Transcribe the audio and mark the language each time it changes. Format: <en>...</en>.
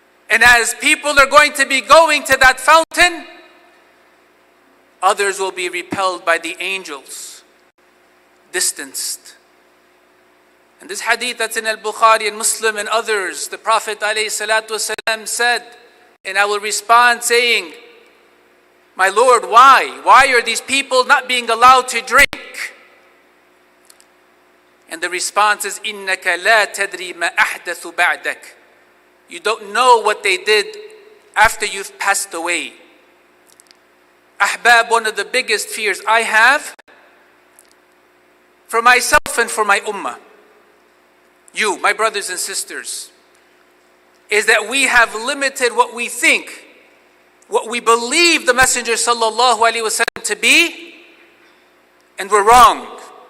<en>And as people are going to be going to that fountain, others will be repelled by the angels, distanced. And this hadith that's in Al-Bukhari and Muslim and others, the Prophet ﷺ said, and I will respond saying, my Lord, why? Why are these people not being allowed to drink?</en> <ar>And the response is, إِنَّكَ لَا تَدْرِي مَا أَحْدَثُ بَعْدَكَ.</ar> <en>You don't know what they did after you've passed away. Ahbab, one of the biggest fears I have for myself and for my ummah, you, my brothers and sisters, is that we have limited what we think, what we believe the Messenger sallallahu alaihi wasallam to be, and we're wrong.</en>